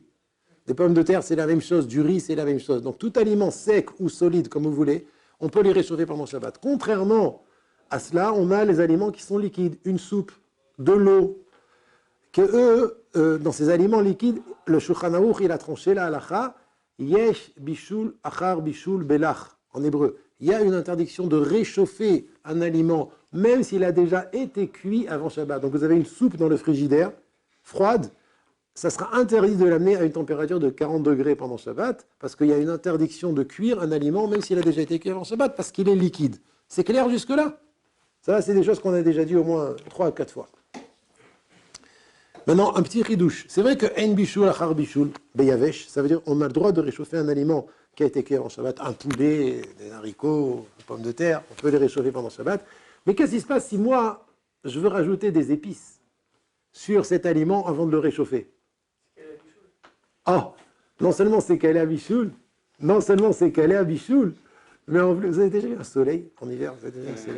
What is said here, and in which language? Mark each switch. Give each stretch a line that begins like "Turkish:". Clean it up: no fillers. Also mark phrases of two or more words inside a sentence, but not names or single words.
French: Des pommes de terre, c'est la même chose. Du riz, c'est la même chose. Donc tout aliment sec ou solide, comme vous voulez, on peut les réchauffer pendant Shabbat. Contrairement à cela, on a les aliments qui sont liquides. Une soupe, de l'eau, que dans ces aliments liquides, le Shulchan Aruch, il a tranché la halacha,
Hebrew: יש בישול אחר בישול בלח,
French: en hébreu. Il y a une interdiction de réchauffer un aliment, même s'il a déjà été cuit avant Shabbat. Donc vous avez une soupe dans le frigidaire, froide, ça sera interdit de l'amener à une température de 40 degrés pendant Shabbat, parce qu'il y a une interdiction de cuire un aliment, même s'il a déjà été cuit avant Shabbat, parce qu'il est liquide. C'est clair jusque-là? Ça, c'est des choses qu'on a déjà dit au moins 3 à 4 fois. Maintenant, un petit ridouche. C'est vrai que en
Hebrew: בישול אחר בישול ביבש,
French: ça veut dire qu'on a le droit de réchauffer un aliment qui a été cuit avant Shabbat, un poulet, des haricots, des pommes de terre, on peut les réchauffer pendant Shabbat. Mais qu'est-ce qui se passe si moi, je veux rajouter des épices sur cet aliment avant de le réchauffer? Non seulement c'est calé à bishul, non seulement c'est calé à bishul, mais en plus, vous avez déjà eu un soleil en hiver? Vous avez déjà eu un soleil?